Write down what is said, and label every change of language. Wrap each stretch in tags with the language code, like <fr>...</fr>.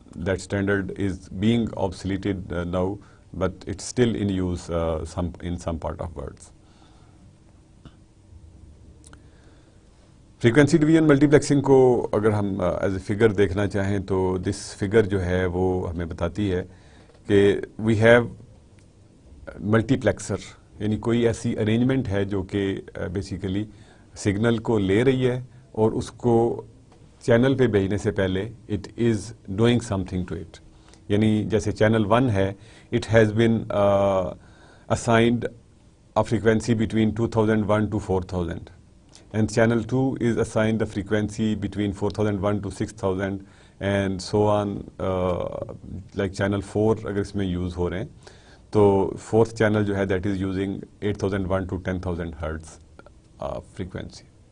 <en>That standard is being obsoleted now, but it's still in use in some part of words.</en> <ur>Frequency division multi plexing کو اگر ہم</ur> <en>as a figure</en> <ur>دیکھنا چاہیں تو</ur> <en>this figure</en> <ur>جو ہے وہ ہمیں بتاتی ہے کہ</ur> <en>we have multiplexer,</en> <ur>یعنی کوئی ایسی ارینجمنٹ ہے جو کہ بیسیکلی سگنل کو لے رہی ہے اور اس کو چینل پہ بھیجنے سے پہلے</ur> <en>It is doing something to it.</en> <ur>یعنی جیسے چینل 1 ہے،</ur> <en>It has been assigned a frequency between 2001 to 4000, and channel 2 is assigned the frequency between 4001 to 6000 and so on. Like channel 4</en> <ur>اگر اس میں یوز ہو رہے ہیں تو فورتھ چینل جو ہے</ur> <en>that is using 8001 to 10000</en> <ur>hertz frequency.</ur>